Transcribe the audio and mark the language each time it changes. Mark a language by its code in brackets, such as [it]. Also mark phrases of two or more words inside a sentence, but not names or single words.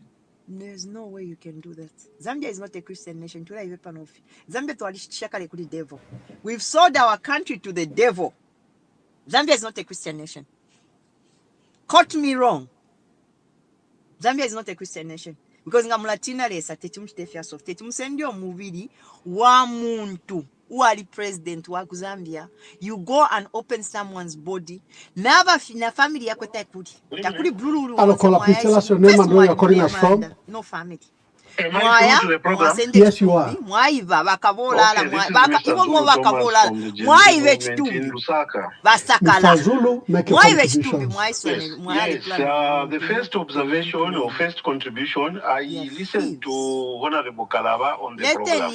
[en] There's no way you can do that. Zambia is not a Christian nation. Zambia to the devil. We've sold our country to the devil. Zambia is not a Christian nation. Caught me wrong. Zambia is not a Christian nation. [bem] Because ngamulatina lesa tetumutefya soft tetumusendio mubiri wa muntu wali president wa Zambia. [en] You go and open someone's body. [bem] Never na family yako takuri. Takuri blue. [en] Hello, caller, please tell us your name and where you're calling us from. No family. Yes, you are. Mr. Zulu, make a contribution. Yes, the first observation or first contribution, I listened to Honorable Kalaba on the program.